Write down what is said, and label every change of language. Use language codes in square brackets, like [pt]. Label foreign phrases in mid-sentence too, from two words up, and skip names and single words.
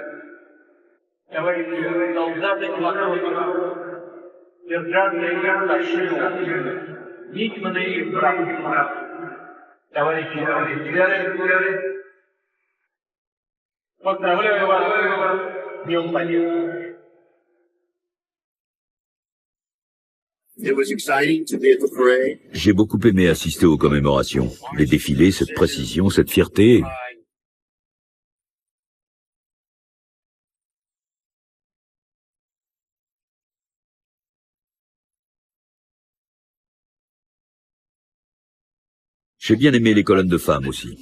[ru] товарищи солдаты и матросов, сержанты и старшины, мичманы и братья, товарищи офицеры, поздравляю вас с Днем Победы. [fr] J'ai beaucoup aimé assister aux commémorations, les défilés, cette précision, cette fierté. J'ai bien aimé les colonnes de femmes aussi.